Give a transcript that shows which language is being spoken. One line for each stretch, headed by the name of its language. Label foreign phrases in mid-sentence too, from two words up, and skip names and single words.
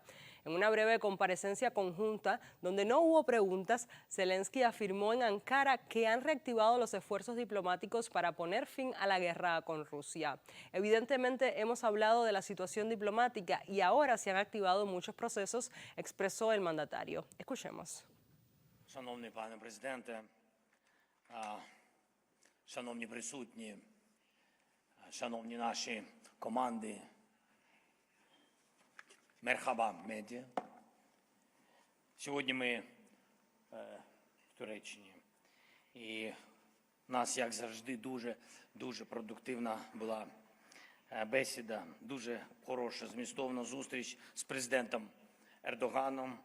Spanish: En una breve comparecencia conjunta, donde no hubo preguntas, Zelensky afirmó en Ankara que han reactivado los esfuerzos diplomáticos para poner fin a la guerra con Rusia. Evidentemente hemos hablado de la situación diplomática y ahora se han activado muchos procesos, expresó el mandatario. Escuchemos.
Ukrainian: Шановний пане президенте, шановні присутні, шановні наші команди, мерхаба медіа. Сьогодні ми в Туреччині, і у нас, як завжди, дуже продуктивна була бесіда, дуже хороша, змістовна зустріч з президентом Ердоганом.